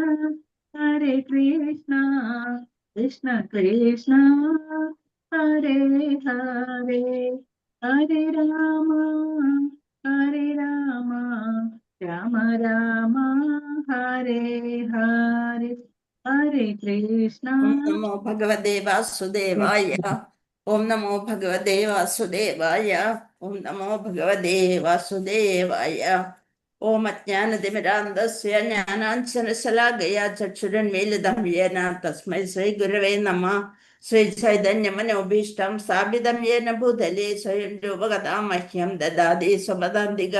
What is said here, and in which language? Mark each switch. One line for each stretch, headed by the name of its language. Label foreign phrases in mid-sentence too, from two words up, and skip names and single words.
Sanskrit: Hare Krishna, Krishna Krishna, Hare Hare, Hare Rama, Hare Rama, Rama Rama, Hare Hare, Hare Krishna. ഓം നമോ ഭഗവതേ വാസുദേവായ. ഓം നമോ ഭഗവതേ വാസുദേവായ. ഓം നമോ ഭഗവതേ വാസുദേവായ. ഓം അജ്ഞാനതിമിരാന്തസ്യ ജ്ഞാനാഞ്ജനശലാകയാ ചക്ഷുരന്മീലിതം യേന തസ്മൈ ശ്രീ ഗുരവേ നമഃ. ശ്രീ ചൈതന്യമനോഭീഷ്ടം സ്ഥാപിതം യേന ഭൂതലേ സ്വയം രൂപകഥാം മഹ്യം ദദാതി സ്വപദാന്തികം.